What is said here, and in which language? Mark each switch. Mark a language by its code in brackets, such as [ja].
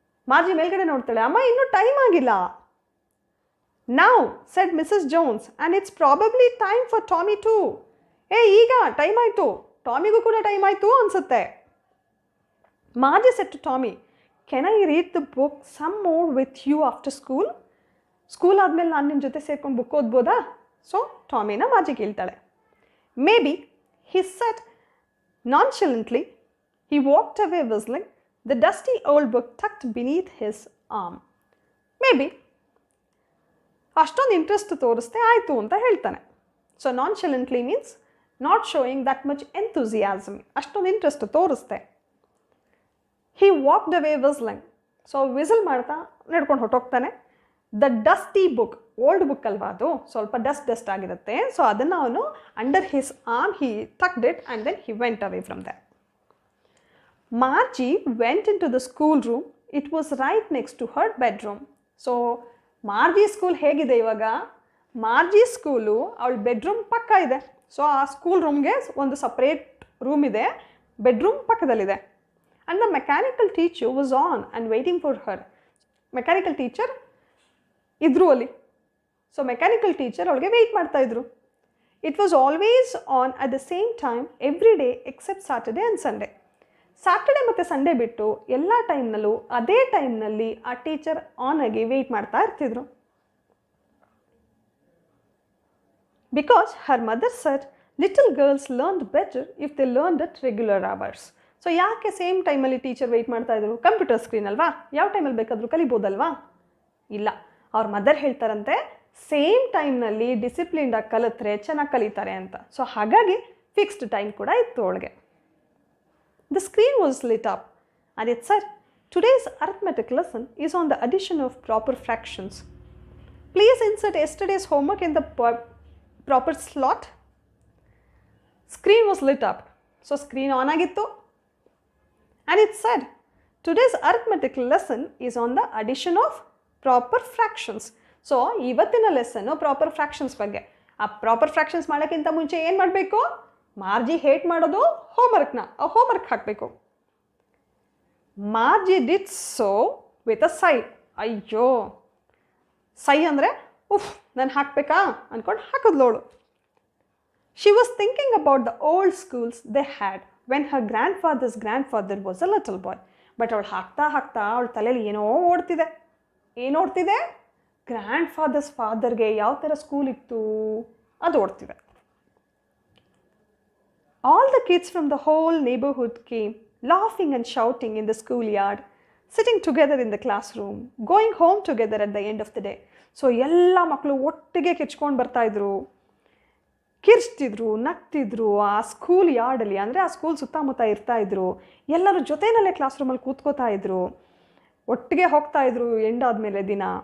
[kn] ಮಾರ್ಜಿ ಮೇಲ್ಗಡೆ ನೋಡ್ತಾಳೆ, ಅಮ್ಮ ಇನ್ನೂ ಟೈಮ್ ಆಗಿಲ್ಲ. [en] Now said Mrs Jones, and it's probably time for Tommy too. [kn] ಈಗ ಟೈಮ್ ಆಯಿತು, ಟಾಮಿಗೂ ಕೂಡ ಟೈಮ್ ಆಯಿತು ಅನಿಸುತ್ತೆ. [en] Margie said to Tommy, can I read the book some more with you after school? [kn] School ಆದಮೇಲೆ ನಾನು ನಿಮ್ಮ ಜೊತೆ ಸೇರ್ಕೊಂಡು ಬುಕ್ ಓದ್ಬೋದಾ? ಸೊ ಟಾಮಿನ ಮಾರ್ಜಿ ಕೇಳ್ತಾಳೆ. [en] Maybe, he said nonchalantly. He walked away whistling, the dusty old book tucked beneath his arm. Maybe. [kn] ಅಷ್ಟೊಂದು interest ತೋರಿಸ್ತೆ ಆಯಿತು ಅಂತ ಹೇಳ್ತಾನೆ. [en] So nonchalantly means not showing that much enthusiasm. [kn] ಅಷ್ಟೊಂದು ಇಂಟ್ರೆಸ್ಟ್ ತೋರಿಸ್ತೆ. [en] He walked away whistling. [kn] ಸೊ ವಿಸಿಲ್ ಮಾಡ್ತಾ ನಡ್ಕೊಂಡು ಹೊಟ್ಟೋಗ್ತಾನೆ. [en] the dusty book, old book [kn] ಅಲ್ವಾ ಅದು, ಸ್ವಲ್ಪ ಡಸ್ಟ್ ಆಗಿರುತ್ತೆ. ಸೊ ಅದನ್ನು ಅವನು [en] Under his arm he tucked it and then he went away from that. Margie went into the school room. It was right next to her bedroom. [kn] So ಮಾರ್ಜಿ school ಹೇಗಿದೆ ಇವಾಗ? ಮಾರ್ಜಿ school ಅವಳ bedroom ಪಕ್ಕ ಇದೆ. So ಆ school ರೂಮ್ಗೆ ಒಂದು separate room ಇದೆ, bedroom ಪಕ್ಕದಲ್ಲಿದೆ. [en] And the mechanical teacher was on and waiting for her. [kn] Mechanical teacher ಇದ್ರು ಅಲ್ಲಿ. ಸೊ ಮೆಕ್ಯಾನಿಕಲ್ ಟೀಚರ್ ಅವಳಿಗೆ ವೆಯ್ಟ್ ಮಾಡ್ತಾಯಿದ್ರು. [en] It was always on at the same time every day except Saturday and Sunday. [kn] Saturday ಮತ್ತು Sunday ಬಿಟ್ಟು ಎಲ್ಲ ಟೈಮ್ನಲ್ಲೂ ಅದೇ ಟೈಮ್ನಲ್ಲಿ ಆ ಟೀಚರ್ ಆನ್ ಆಗಿ ವೆಯ್ಟ್ ಮಾಡ್ತಾ ಇರ್ತಿದ್ರು. [en] Because her mother said little girls learned better if they learned at regular hours. [kn] So ಯಾಕೆ ಸೇಮ್ ಟೈಮಲ್ಲಿ ಟೀಚರ್ ವೆಯ್ಟ್ ಮಾಡ್ತಾ ಇದ್ರು? ಕಂಪ್ಯೂಟರ್ ಸ್ಕ್ರೀನ್ ಅಲ್ವಾ, ಯಾವ ಟೈಮಲ್ಲಿ ಬೇಕಾದರೂ ಕಲಿಬೋದಲ್ವಾ? ಇಲ್ಲ, ಅವ್ರ ಮದರ್ ಹೇಳ್ತಾರಂತೆ ಸೇಮ್ ಟೈಮ್ನಲ್ಲಿ ಡಿಸಿಪ್ಲಿನ್ಡಾಗಿ ಕಲಿತ್ರೆ ಚೆನ್ನಾಗಿ ಕಲಿತಾರೆ ಅಂತ. ಸೊ ಹಾಗಾಗಿ ಫಿಕ್ಸ್ಡ್ ಟೈಮ್ ಕೂಡ ಇತ್ತು ಅವಳಿಗೆ. [en] The screen was lit up and it said, "Today's arithmetic lesson is on the addition of proper fractions. Please insert yesterday's homework in the proper slot." Screen was lit up. So screen on [kn] agittu [en] and it said, "Today's arithmetic lesson is on the addition of proper fractions." [kn] So ಇವತ್ತಿನ lesson proper fractions ಬಗ್ಗೆ. ಆ proper fractions ಮಾಡೋಕ್ಕಿಂತ ಮುಂಚೆ ಏನು ಮಾಡಬೇಕು? ಮಾರ್ಜಿ hate ಮಾಡೋದು ಹೋಮ್ವರ್ಕ್ನ, ಆ homework ಹಾಕಬೇಕು. [en] Margie did so with a sigh. [kn] ಅಯ್ಯೋ, ಸೈ ಅಂದರೆ ಉಫ್, ನಾನು ಹಾಕಬೇಕಾ ಅಂದ್ಕೊಂಡು ಹಾಕಿದ್ಲೋಳು. [en] She was thinking about the old schools they had when her grandfather was a little boy. [kn] But ಅವಳು ಹಾಕ್ತಾ ಅವಳ ತಲೆಯಲ್ಲಿ ಏನೋ ಓಡ್ತಿದೆ. ಏನು ಓಡ್ತಿದೆ? ಗ್ರ್ಯಾಂಡ್ ಫಾದರ್ಗೆ ಯಾವ ಥರ ಸ್ಕೂಲ್ ಇತ್ತು ಅದು ಓಡ್ತಿದೆ. [en] All the kids from the whole neighborhood came, laughing and shouting in the schoolyard, sitting together in the classroom, going home together at the end of the day. [kn] So ಎಲ್ಲ ಮಕ್ಕಳು ಒಟ್ಟಿಗೆ ಕಿಚ್ಕೊಂಡು ಬರ್ತಾಯಿದ್ರು, ಕಿರ್ಚ್ತಿದ್ರು, ನಗ್ತಿದ್ರು ಆ school ಯಾರ್ಡಲ್ಲಿ. ಅಂದರೆ ಆ school ಸುತ್ತಮುತ್ತ ಇರ್ತಾಯಿದ್ರು. ಎಲ್ಲರೂ ಜೊತೆಯಲ್ಲೇ class ರೂಮಲ್ಲಿ ಕೂತ್ಕೋತಾ ಇದ್ರು, ಒಟ್ಟಿಗೆ ಹೋಗ್ತಾಯಿದ್ರು ಎಂಡ್ ಆದಮೇಲೆ ದಿನ.